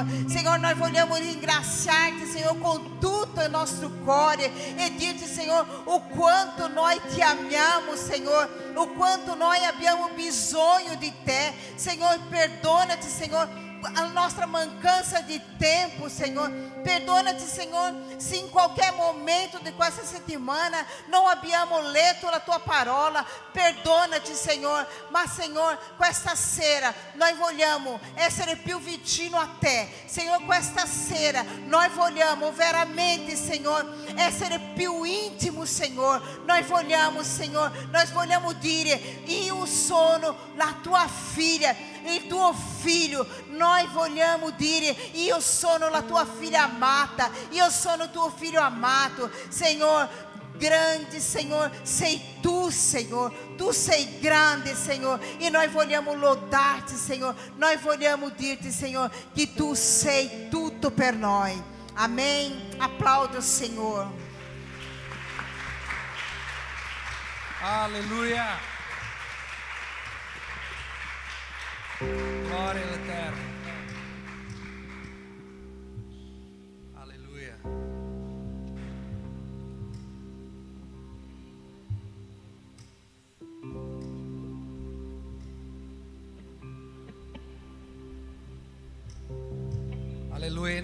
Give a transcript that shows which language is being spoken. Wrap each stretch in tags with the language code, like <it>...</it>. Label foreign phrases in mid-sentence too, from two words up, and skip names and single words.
<it>Signore, noi vogliamo ringraziarti, Signore, con tutto il nostro cuore e dirti, Signore, o quanto noi ti amiamo, Signore, o quanto noi abbiamo bisogno di te. Signore, perdonati, Signore, a nostra mancanza di tempo, Senhor. Perdona-te, Senhor, se in qualquer momento di questa settimana não abbiamo letto la tua parola. Perdona-te, Senhor. Ma, Senhor, questa sera noi vogliamo essere più vicino a te. Senhor, questa sera noi vogliamo veramente, Senhor, essere più intimo, Senhor. Noi vogliamo, Senhor, nós vogliamo dire: io sono la tua figlia, il tuo figlio. Noi vogliamo dire: io sono la tua figlia amata, io sono tuo figlio amato. Senhor, grande, Senhor, sei tu, Senhor. Tu sei grande, Senhor, e nós vogliamo lodarti, Senhor. Nós vogliamo dirti, Senhor, que tu sei tutto per noi.</it> <pt>Amém. Aplauda o Senhor.</pt> <it>Alleluia. Gloria all'Eterno. Alleluia. Alleluia.</it>